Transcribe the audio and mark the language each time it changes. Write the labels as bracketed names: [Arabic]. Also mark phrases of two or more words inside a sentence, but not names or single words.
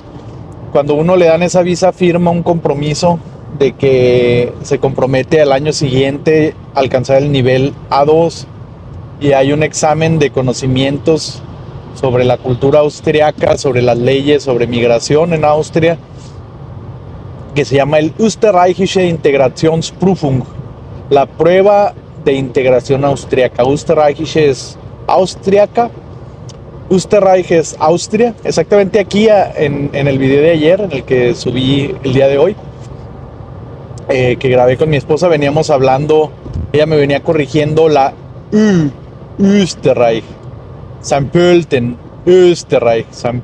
[Spanish] Cuando uno le dan esa visa, firma un compromiso de que se compromete al año siguiente a alcanzar el nivel A2, y hay un examen de conocimientos sobre la cultura austriaca, sobre las leyes, sobre migración en Austria, que se llama el Österreichische Integrationsprüfung, la prueba de integración austriaca. Österreichische es austriaca, Österreich es Austria. Exactamente aquí en el video de ayer, en el que subí el día de hoy, que grabé con mi esposa, veníamos hablando, ella me venía corrigiendo la Österreich, St. Pölten, Österreich, St.